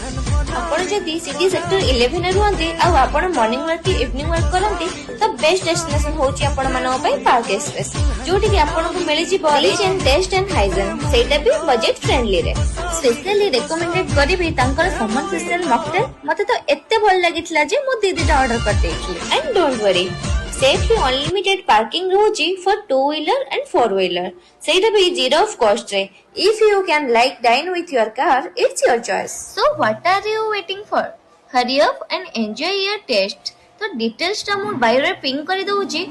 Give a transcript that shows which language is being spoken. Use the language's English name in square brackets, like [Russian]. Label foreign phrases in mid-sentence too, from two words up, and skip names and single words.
[Odia] ଆପଣ ଯଦି ସିଟି ସେକ୍ଟର 11 ରେ ରୁହନ୍ତି ଆଉ ଆପଣ [English] morning walk [Odia] କି [English] evening walk [Odia] କରନ୍ତି ତ [English] best destination [Odia] ହଉଛି ଆପଣ ମାନଙ୍କ ପାଇଁ ପାର୍କ ଏକ୍ସପ୍ରେସ, ଯୋଉଠି କି ଆପଣଙ୍କୁ ମିଳିଯିବ [English] rich and taste and hygiene, [Odia] ସେଇଟା ବି [English] budget friendly [Odia] ରେ. [English] specially recommended [Odia] କରିବି ତାଙ୍କର [English] summer special mocktail. [Odia] ମତେ ତ ଏତେ ଭଲ ଲାଗିଥିଲା ଯେ ମୁଁ ଦିଟା ଅର୍ଡର କରିଦେଇଥିଲି. [English] and don't worry, safely unlimited parking रोची for 2-wheeler and 4-wheeler. [Odia] ସେଇଟା ବି [English] zero of cost [Odia] ରେ. [English] If you can like dine with your car, it's your choice. So what are you waiting for? Hurry up and enjoy your taste. [Odia] ତ ଡିଟେଲ୍ସ ଟା ମୁଁ ବାୟୋ ରେ ପିଙ୍ଗ କରି ଦେଉଛି.